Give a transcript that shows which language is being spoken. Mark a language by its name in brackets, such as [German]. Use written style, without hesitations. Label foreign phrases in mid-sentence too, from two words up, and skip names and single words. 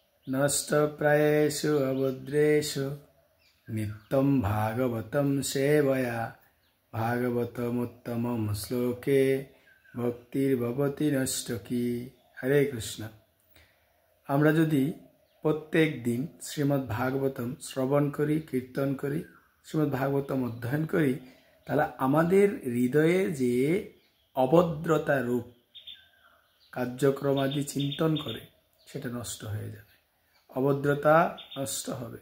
[Sanskrit] नष्टप्रायेषु अभद्रेषु नित्यं भागवतं सेवया भागवतमुत्तमं श्लोके भक्तिर्भवति नष्टकी। हरे कृष्ण। [Bangla] আমরা যদি প্রত্যেক দিন শ্রীমদ্ ভাগবতম শ্রবণ করি, কীর্তন করি, শ্রীমদ্ ভাগবতম অধ্যয়ন করি, তাহলে আমাদের হৃদয়ে যে অভদ্রতা রূপ কার্যক্রম আদি চিন্তন করে সেটা নষ্ট হয়ে যাবে, অভদ্রতা নষ্ট হবে।